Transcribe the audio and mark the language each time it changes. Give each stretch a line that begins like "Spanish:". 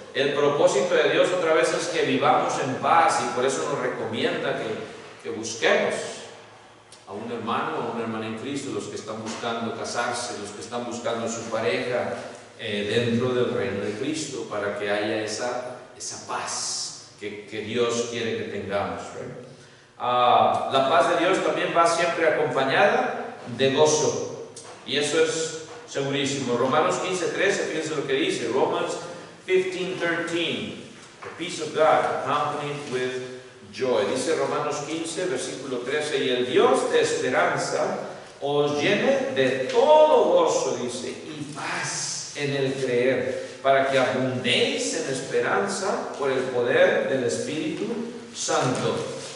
Spanish: El propósito de Dios otra vez es que vivamos en paz, y por eso nos recomienda que busquemos a un hermano o una hermana en Cristo, los que están buscando casarse, los que están buscando su pareja dentro del reino de Cristo, para que haya esa paz que Dios quiere que tengamos, ¿right? La paz de Dios también va siempre acompañada de gozo, y eso es segurísimo. Romanos 15:13, fíjense lo que dice.
English: Romans 15:13, the peace of God accompanied with joy.
Spanish: Dice Romanos 15, versículo 13, y el Dios de esperanza os llene de todo gozo, dice, y paz en el creer, para que abundéis en esperanza por el poder del Espíritu Santo.